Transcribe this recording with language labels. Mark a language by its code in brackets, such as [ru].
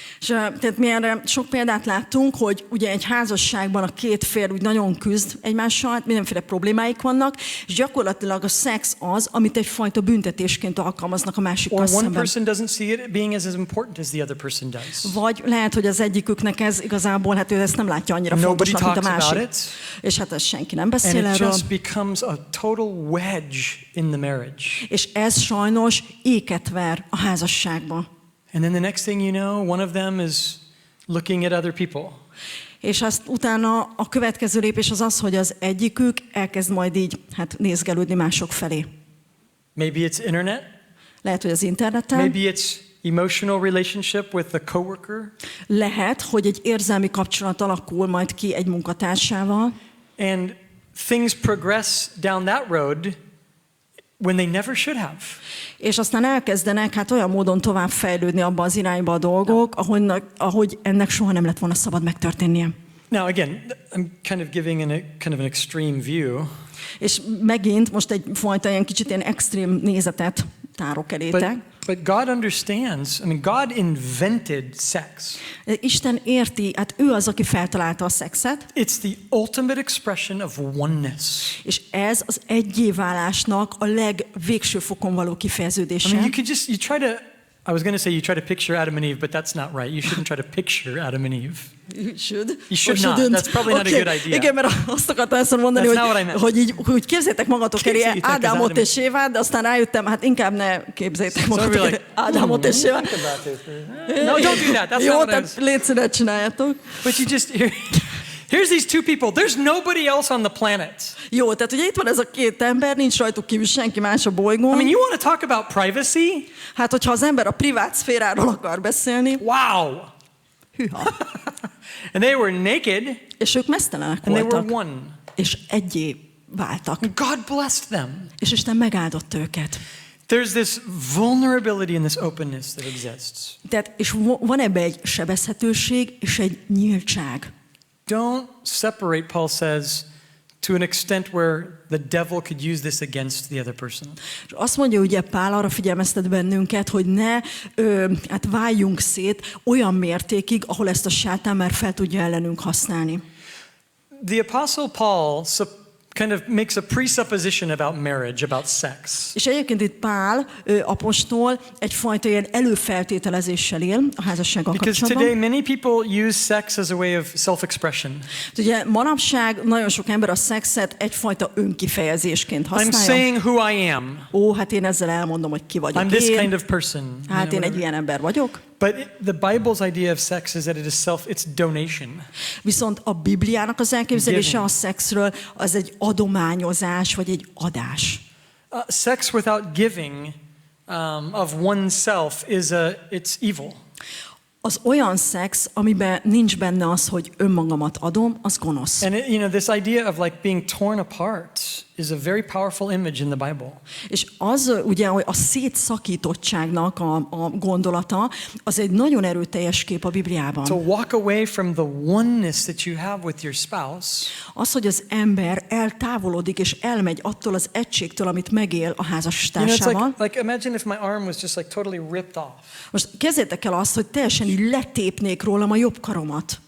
[hu] És tehát mi erre sok példát láttunk, hogy ugye egy házasságban a két fél úgy nagyon küzd egymással, mindenféle problémáik vannak, és gyakorlatilag a szex az, amit egyfajta büntetésként alkalmaznak a másikkal [en] szemben. Or one [hu] szemben. [en] person doesn't see it being as important as the other person does. [hu] Vagy lehet, hogy az egyiküknek ez igazából, hát ő ezt nem látja annyira fontosnak, mint a másik. És hát ez senki nem beszél erről. [en] And it just becomes a total wedge in the marriage. [hu] És ez sajnos éket ver a házasságba. [en] And then the next thing you know, one of them is looking at other people. [hu] És azt utána a következő lépés az az, hogy az egyikük elkezd majd így nézgelődni mások felé. [en] Maybe it's internet. [hu] Lehet, hogy az interneten. [en] Maybe it's emotional relationship with the coworker. [hu] Lehet, hogy egy érzelmi kapcsolat alakul majd ki egy munkatársával. [en] And things progress down that road when they never should have. [hu] És aztán elkezdenek olyan módon tovább fejlődni abba az irányba a dolgok, ahogy ennek soha nem lett volna szabad megtörténnie. [en] Now again, I'm kind of giving kind of an extreme view. [hu] És megint most egyfajta ilyen kicsit ilyen extrém nézetet tárok elétek. [en] But God understands. I mean, God invented sex. [hu] Isten érti, hát ő az, aki feltalálta a szexet. [en] It's the ultimate expression of oneness. [hu] És ez az egyéválásnak a legvégső fokon való kifejeződése. [en] I mean, I was going to say you try to picture Adam and Eve, but that's not right. You shouldn't try to picture Adam and Eve. You should. You should not. That's probably not a good idea. [hu] Igen, mert azt akartam ezt mondani, hogy képzeljétek magatok elé Ádámot és Évát, de aztán rájöttem, hát inkább ne képzeljétek magatok elé Ádámot és Évát. [en] No, don't do that. That's [hu] jó, [en] not [hu] tehát légy szíves, csináljátok. [en] But you just... Here's these two people. There's nobody else on the planet. [hu] Jó, tehát ugye itt van ez a két ember, nincs rajtuk kívül senki más a bolygón. [en] I mean, you want to talk about privacy? [hu] Hát, hogyha az ember a privát szféráról akar beszélni. [en] Wow. [hu] Hűha. [en] And they were naked. [hu] És ők meztelenek voltak. voltak. [en] They were one. [hu] És egyé váltak. [en] God blessed them. [hu] És Isten megáldott őket. [en] There's this vulnerability and this openness that exists. [hu] Tehát, és van ebbe egy sebezhetőség és egy nyíltság. [en] Don't separate, Paul says, to an extent where the devil could use this against the other person. [hu] És azt mondja ugye Pál, arra figyelmeztet bennünket, hogy ne váljunk szét olyan mértékig, ahol ezt a sátán már fel tudja ellenünk használni. [en] The Apostle Paul kind of makes a presupposition about marriage, about sex. [hu] És egyébként itt Pál apostol egyfajta ilyen előfeltételezéssel él a házassággal kapcsolatban. [en] Because today many people use sex as a way of self-expression. [hu] Ugye manapság nagyon sok ember a szexet egyfajta önkifejezésként használja. [en] I'm saying who I am. [hu] Ó, hát én ezzel elmondom, hogy ki vagyok. [en] I'm this kind of person. [hu] Hát én egy ilyen ember vagyok. [en] But the Bible's idea of sex is that it's donation. [hu] Viszont a Bibliának az elképzelése a szexről az egy adományozás, vagy egy adás. [en] Sex without giving of oneself it's evil. [hu] Az olyan szex, amiben nincs benne az, hogy önmagamat adom, az gonosz. [en] And this idea of like being torn apart is a very powerful image in the Bible. [hu] És az ugye, hogy a szétszakítottságnak a gondolata, az egy nagyon erőteljes kép a Bibliában. [en] To walk away from the oneness that you have with your spouse. [hu] Az, hogy az ember eltávolodik és elmegy attól az egységtől, amit megél a házastársával. [en] Like imagine if my arm was just like totally ripped off. [hu] Most kezdjétek el azt, hogy teljesen így letépnék rólam a jobb karomat.